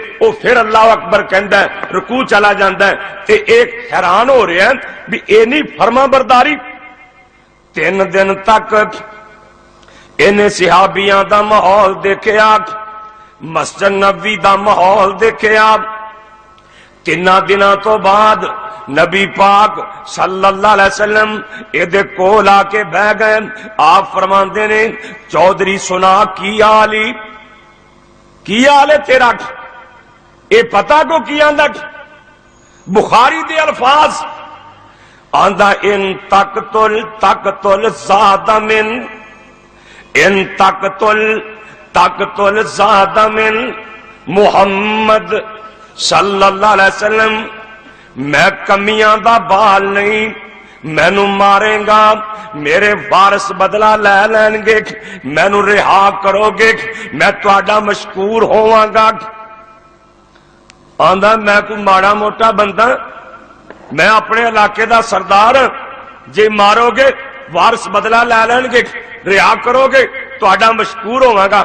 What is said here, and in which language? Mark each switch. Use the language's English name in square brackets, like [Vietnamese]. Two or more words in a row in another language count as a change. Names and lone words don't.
[Punjabi] او فیر [Arabic] الله أكبر [Punjabi] کہندا ہے، رکوع چلا جاتا ہے تے اک حیران ہو رہا ہے بئی اینی فرمانبرداری. 3 دن تک اینہاں صحابیاں دا ماحول ویکھیا، مسجد نبی دا ماحول ویکھیا. 3 دناں توں بعد نبی پاک [Arabic] صلى الله عليه وسلم [Punjabi] ایدے کول آکے بہہ گئے. آپ فرماتے نے، چوہدری سنا کی حالی، کی حال ہے تیرا? اے پتہ کو کی آندا? بخاری دے الفاظ آندا, [Arabic] إن تقتل زادا من، إن تقتل زادا من محمد صلى الله عليه وسلم, [Punjabi] میں کمیاں دا بال نہیں، مینوں مارےگا، میرے وارث بدلہ لے لینگے، مینوں رہا کروگے، میں تہاڈا مشکور ہوواں گا. آندا میں کوئی ماڑا موٹا بندہ، میں اپنے علاقے دا سردار، جے ماروگے وارث بدلہ لے لینگے، رہا کروگے، تہاڈا مشکور ہوواں گا.